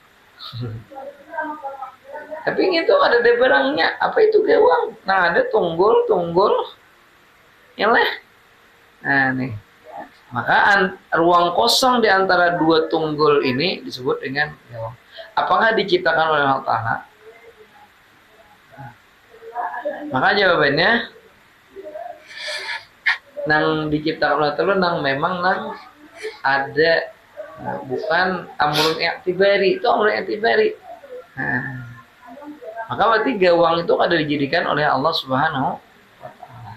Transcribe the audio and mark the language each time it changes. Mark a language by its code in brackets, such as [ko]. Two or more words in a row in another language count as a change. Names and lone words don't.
[id] Tapi itu ada barangnya. Apa itu gawang? Nah, ada tunggul yang lah. Nah, nih. Maka ruang kosong di antara dua tunggul ini disebut dengan gawang. Apakah diciptakan oleh Allah Ta'ala? Maka jawabannya, nang diciptakan oleh Allah Ta'ala, nang memang nang ada, bukan [ar] أمر اعتباري. [id] Itu [ar] أمر اعتباري. [id] Nah, maka berarti gawang itu ada dijadikan oleh Allah [ar] سبحانه وتعالى.